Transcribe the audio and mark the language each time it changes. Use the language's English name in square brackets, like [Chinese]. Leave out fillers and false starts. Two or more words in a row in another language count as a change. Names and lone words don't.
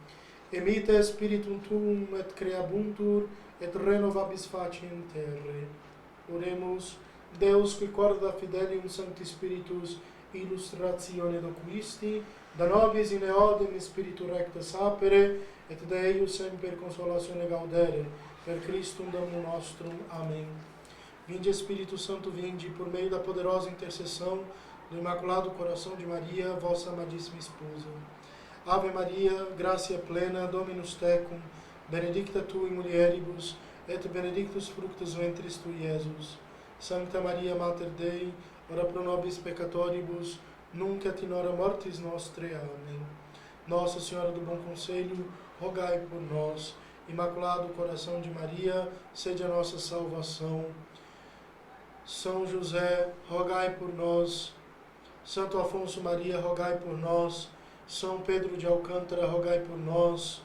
[Latin] Emite spiritum tuum et creabuntur, et renovabis faciem terre. Oremus, Deus qui corda fidelium Sancti Spiritus, illustratione docuisti, da nobis in eodem spiritu recta sapere, et de eius semper consolatione gaudere, per Christum Domum nostrum. [Portuguese] Amém. Vinde Espírito Santo, vinde, por meio da poderosa intercessão do Imaculado Coração de Maria, vossa amadíssima esposa. [Latin] Ave Maria, gratia plena, Dominus tecum, benedicta tu in mulieribus, et benedictus fructus ventris tui, Iesus. Sancta Maria, Mater Dei, ora pro nobis peccatoribus, nunc et in hora mortis nostre. [Portuguese] Amém. Nossa Senhora do Bom Conselho, rogai por nós. Imaculado Coração de Maria, sede a nossa salvação. São José, rogai por nós. Santo Afonso Maria, rogai por nós. São Pedro de Alcântara, rogai por nós.